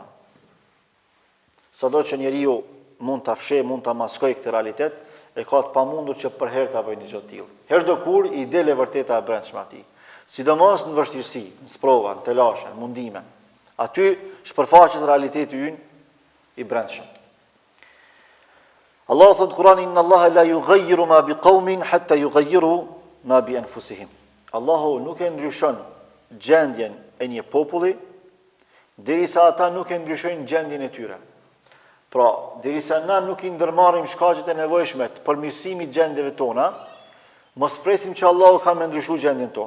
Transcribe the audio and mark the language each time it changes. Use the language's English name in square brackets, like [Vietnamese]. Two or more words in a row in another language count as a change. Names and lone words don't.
[Albanian] Sado që njeriu mund ta fshehë, mund ta maskojë këtë realitet, e ka të pamundur që për herë ta bëjë një gjë të tillë. Herë do kur i del e vërteta e brendshme atij. Sidomos në vështirësi, në sprova, në telashe, në mundime. Aty shpërfaqet realiteti ynë i brendshëm. Allah thot në Kur'an [Arabic] إن الله لا يغير ما بقوم حتى يغيروا ما بأنفسهم. [Albanian] Allahu nuk e ndryshon gjendjen e një populli derisa ata nuk e ndryshojnë gjendjen e tyre. Pra, derisa na nuk i ndërmarrim shkaqet e nevojshme të përmirësimit gjendjeve tona, mos presim që Allahu ka me ndryshu gjendjen tonë.